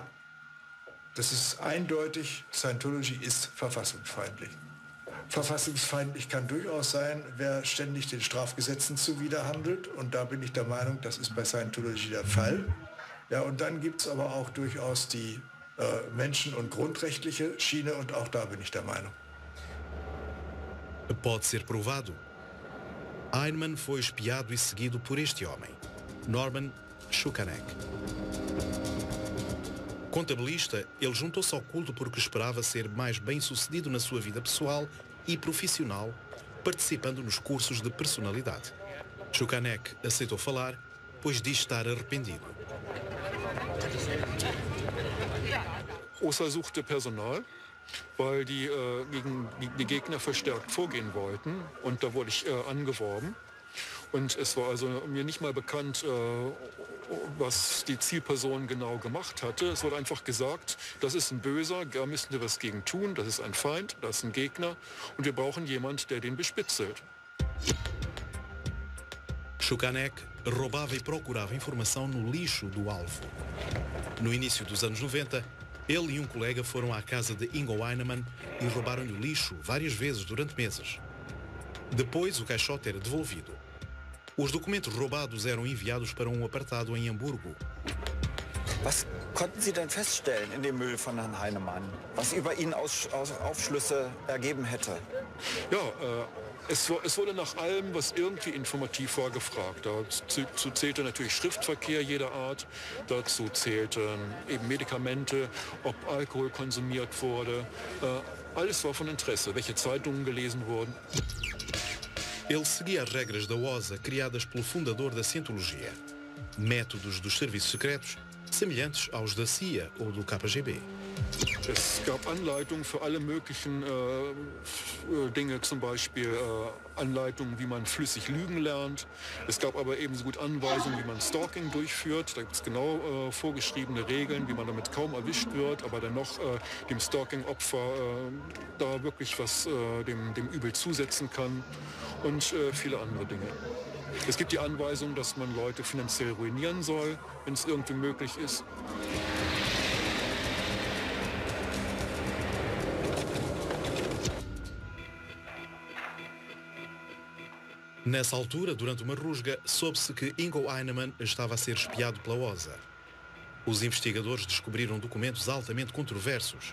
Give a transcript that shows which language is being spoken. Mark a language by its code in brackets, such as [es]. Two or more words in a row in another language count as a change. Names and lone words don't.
[de] Das ist eindeutig, Scientology ist verfassungsfeindlich. Verfassungsfeindlich kann durchaus sein, wer ständig den Strafgesetzen zuwiderhandelt. Und da bin ich der Meinung, das ist bei Scientology der Fall. Ja, und dann gibt es aber auch durchaus die menschen- und grundrechtliche Schiene. Und auch da bin ich der Meinung. [pt] Pode ser provado. Eisenman foi espiado e seguido por este homem, Norman Schukanek. Contabilista, ele juntou-se ao culto porque esperava ser mais bem-sucedido na sua vida pessoal e profissional, participando nos cursos de personalidade. Schukanek aceitou falar, pois diz estar arrependido. [de] OSA suchte Personal, weil die gegen die Gegner verstärkt vorgehen wollten. Und da wurde ich angeworben. Und es war also mir nicht mal bekannt, was die Zielperson genau gemacht hatte. Es wurde einfach gesagt, das ist ein Böser, da müssen wir was gegen tun, das ist ein Feind, das ist ein Gegner und wir brauchen jemand, der den bespitzelt. [pt] Shukanek roubava e procurava informação no lixo do alvo. No início dos anos 90, ele e um colega foram à casa de Ingo Heinemann e roubaram-lhe o lixo várias vezes durante meses. Depois, o caixote era devolvido. Os documentos roubados eram enviados para um apartado em Hamburgo. [de] Was konnten Sie denn feststellen in dem Müll von Herrn Heinemann, was über ihn Aufschlüsse ergeben hätte? Ja, es wurde nach allem, was irgendwie informativ war, gefragt. Dazu zählte natürlich Schriftverkehr jeder Art, dazu zählten eben Medikamente, ob Alkohol konsumiert wurde. Alles war von Interesse, welche Zeitungen gelesen wurden. [pt] Ele seguia as regras da OSA criadas pelo fundador da Cientologia. Métodos dos serviços secretos semelhantes aos da CIA ou do KGB. [de] Es gab Anleitungen für alle möglichen Dinge, zum Beispiel Anleitungen, wie man flüssig lügen lernt. Es gab aber ebenso gut Anweisungen, wie man Stalking durchführt. Da gibt es genau vorgeschriebene Regeln, wie man damit kaum erwischt wird, aber dennoch dem Stalking-Opfer da wirklich was dem Übel zusetzen kann und viele andere Dinge. Es gibt die Anweisung, dass man Leute finanziell ruinieren soll, wenn es irgendwie möglich ist. [pt] Nessa altura, durante uma rusga, soube-se que Ingo Heinemann estava a ser espiado pela OSA. Os investigadores descobriram documentos altamente controversos.